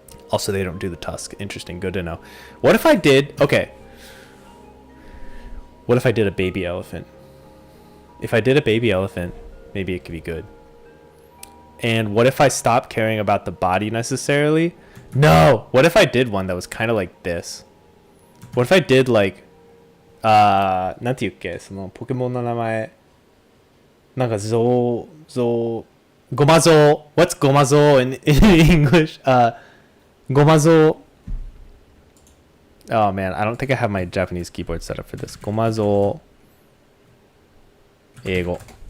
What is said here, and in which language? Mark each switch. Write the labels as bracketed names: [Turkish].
[English] Also, they don't do the tusk. Interesting, good to know. What if I did, okay. What if I did a baby elephant? If I did a baby elephant, maybe it could be good. And what if I stopped caring about the body necessarily? No! What if I did one that was kind of like this? What if I did like, [Japanese] なんて言うっけ、そのポケモンの名前。なんかGomazo. [English] What's Gomazo in English? Gomazo. Oh man, I don't think I have my Japanese keyboard set up for this. Gomazo. [Japanese] Eigo.